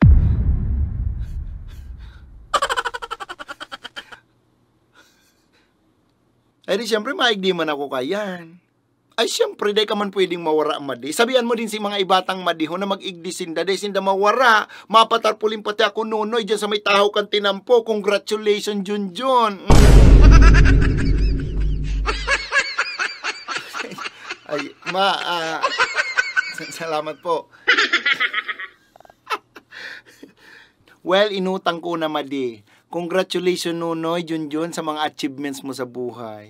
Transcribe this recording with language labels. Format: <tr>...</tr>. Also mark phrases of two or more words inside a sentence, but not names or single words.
<bik>Ay di siyempre, maigdiman ako kayan. Ay siyempre, day ka man pwedeng mawara, madi. Sabihan mo din si mga ibatang madihon na mag-igdi sinda, day sinda mawara. Mapatarpulin pati ako, Nonoy, dyan sa may tahaw kang tinampo. Congratulations, Junjun. Ay, salamat po. Well, inutang ko na, madi. Congratulations, Nonoy, Junjun, sa mga achievements mo sa buhay.</bik>